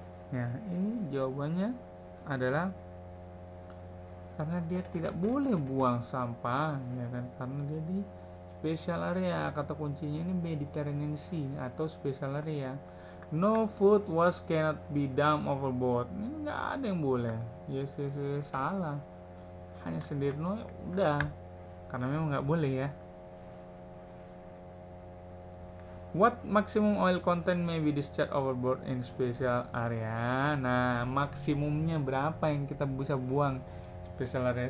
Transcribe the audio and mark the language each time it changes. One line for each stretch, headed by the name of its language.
Indonesian: Ya, ini jawabannya adalah karena dia tidak boleh buang sampah ya kan, karena dia di special area. Kata kuncinya ini Mediterranean Sea atau special area.
English: No food was cannot be dumped overboard.
Indonesian: Ini nggak ada yang boleh. Yes, salah. Hanya sendiri no, udah. Karena memang nggak boleh ya.
English: What maximum oil content may be discharged overboard in special area?
Indonesian: Nah, maksimumnya berapa yang kita bisa buang special area?